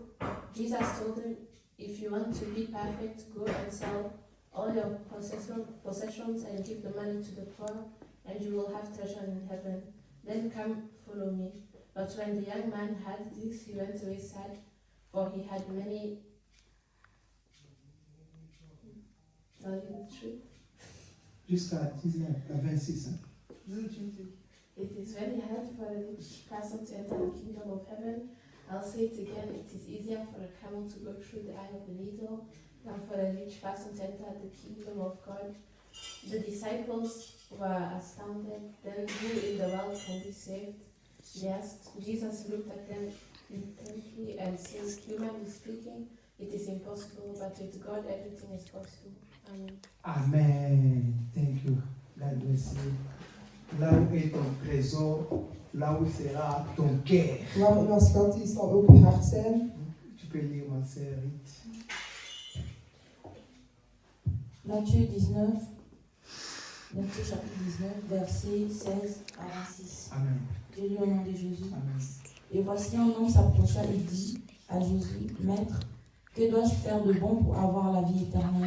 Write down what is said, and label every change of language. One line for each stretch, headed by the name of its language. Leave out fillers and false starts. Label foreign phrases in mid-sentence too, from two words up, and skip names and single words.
English: Jesus told him, if you want to be perfect, go and sell all your possessions and give the money to the poor, and you will have treasure in heaven. Then come, follow me. But when the young man heard this, he went away sad, for he had many. Tell you the truth.
French: Jusqu'à 19, à 26. Hein.
English: It is very hard for a rich person to enter the kingdom of heaven. I'll say it again, it is easier for a camel to go through the eye of a needle than for a rich person to enter the kingdom of God. The disciples were astounded. Then who in the world can be saved? They asked. Jesus looked at them intently and said, humanly speaking, it is impossible, but with God everything is possible. Amen. Amen. Thank you. God bless you.
French: Là où est ton trésor, là où sera ton cœur.
Dutch: Waar uw schat is, zal ook uw hart zijn.
French: Tu peux lire, ma sœur Rite. Matthieu 19, Matthieu chapitre 19, versets 16 à 26. Amen. Je lis au nom de Jésus. Amen. Et voici un homme s'approcha et dit à Jésus, Maître, que dois-je faire de bon pour avoir la vie éternelle?